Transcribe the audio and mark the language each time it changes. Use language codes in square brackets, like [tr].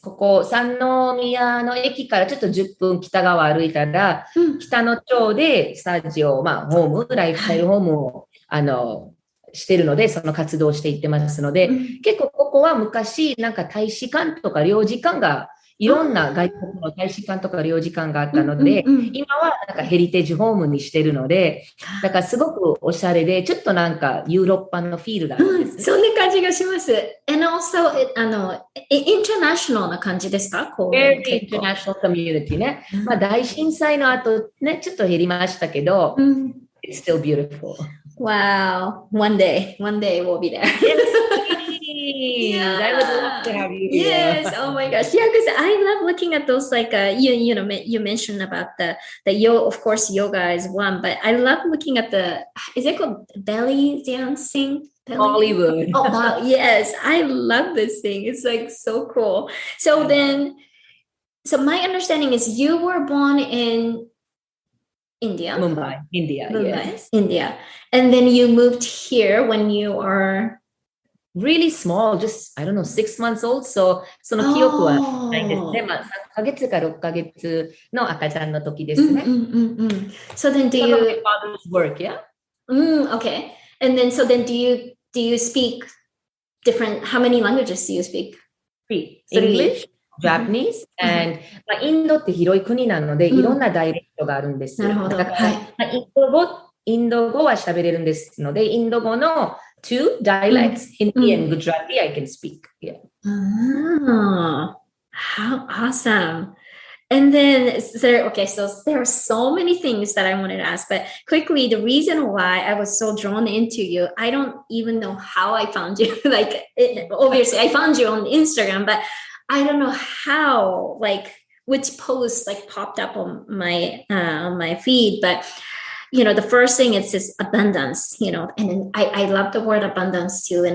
[ja] ここ、三宮の駅からちょっと10分北側歩いたら、北野町でスタジオ、ホーム、ライフスタイルホームを、してるので、その活動をしていってますので、結構ここは昔、なんか大使館とか領事館が、いろんな外国の大使館とか領事館があったので、今はなんかヘリテージホームにしてるので、だからすごくおしゃれで、ちょっとなんかヨーロッパのフィールがあるんです、ね。そんな感じがします。 [en] And also, [ja] インターナショナルな感じですか？インターナショナルコミュニティね。大震災の後ね、ちょっと減りましたけど、 [en] It's still beautiful. Wow. One day we'll be there. Yeah. I would love to have you here. Yes. Oh my gosh. Yeah, because I love looking at those like you mentioned about the yoga. Of course, yoga is one, but I love looking at is it called belly dancing? Bollywood. Oh, yes. I love this thing. It's like so cool. So my understanding is you were born in India. Mumbai, India. Yes. India. And then you moved here when you are really small, just, I don't know, 6 months old. [ja] So その記憶はないですね。3ヶ月か6ヶ月の赤ちゃんの時ですね。 [en] So then do you... My father's work, yeah? Okay. And then, so then do you speak different, how many languages do you speak? English, Japanese, and [ja] インドって広い国なので、いろんなダイレクトがあるんです。なるほど。だから、インド語は喋れるんですので、インド語の [en] two dialects, Hindi and Gujarati, I can speak. Yeah. Oh, how awesome. And then, so there are so many things that I wanted to ask, but quickly, the reason why I was so drawn into you, I don't even know how I found you. Obviously, I found you on Instagram, but I don't know how, which post popped up on my feed, but the first thing is this abundance, and then I love the word abundance too.